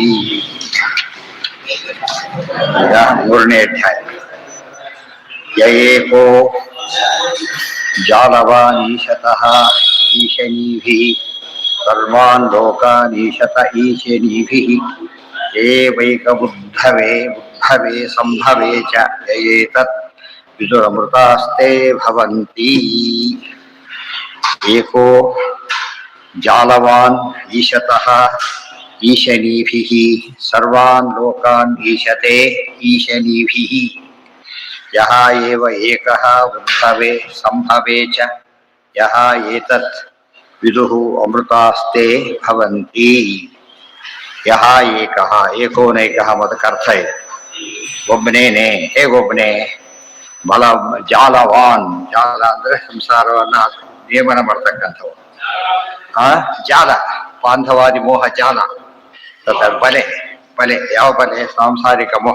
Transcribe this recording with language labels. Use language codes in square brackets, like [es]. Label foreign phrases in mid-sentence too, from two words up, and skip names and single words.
[kn] ಈಗ 3ನೇ ಅಧ್ಯಾಯ. [sa] ಯಯೇಕೋ ಜಾಲವಾನೀಶತಃ ಈಶನೀಭಿಃ ಸರ್ವಾನ್ ಲೋಕಾನೀಶತ ಈಶನೀಭಿಃ ಏವೈಕಬುದ್ಧವೇ ಬುದ್ಧವೇ ಸಂಭವೇ ಚ ಯಯೇತತ್ ವಿದುರಮೃತಾಸ್ತೆ ಭವಂತಿ. ಏಕೋ ಜಾಲವಾನ್ ಈಶತಃ ಈಶನೀಭಿಃ ಸರ್ವಾನ್ ಲೋಕಾನ್ ಈಶತೆ ಈಶನೀಭಿಃ ಯಹ ಏವ ಏಕಃ ಉದ್ಭವೆ ಸಂಭವೆ ಚ ಯಹ ಏತತ್ ವಿದುಃ ಅಮೃತಾಸ್ತೆ ಭವಂತಿ. ಯಹ ಏಕಃ ಏಕೋನೈಕಃ [kn] ಮೊದಕ್ಕೆ ಅರ್ಥ ಇದೆ. ಒಬ್ಬನೇನೆ, ಹೇಗೊಬ್ಬನೇ? ಬಲ ಜಾಲವಾನ್, ಜಾಲ ಅಂದ್ರೆ ಸಂಸಾರವನ್ನ ನಿಯಮನ ಮಾಡ್ತಕ್ಕಂಥವು. ಜಾಲ ಬಾಂಧವಾದಿ ಮೋಹ ಜಾಲ. ಬಲೆ ಬಲೆ ಯಾವ ಬಲೆ? ಸಾಂಸಾರಿಕ ಮೋಹ.